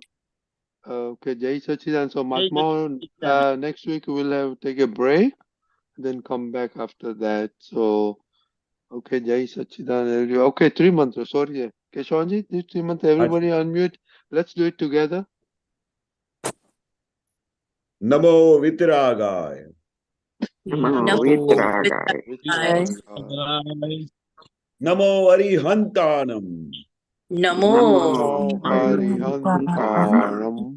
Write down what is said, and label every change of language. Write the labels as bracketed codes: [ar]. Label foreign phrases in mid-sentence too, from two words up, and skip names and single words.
[en] Okay, [hi] जय सचिदान. [en] So, Jai Mahatma, next week we'll take a break, then come back after that. So, okay, [hi] जय सचिदान. [en] Okay, 3 months. Sorry, Keshavanandji, this 3 months, everybody unmute. Let's do it together. [pra] नमो वीतरागाय. नमो वीतरागाय. नमो अरिहंताणं. Namo Arihantaram.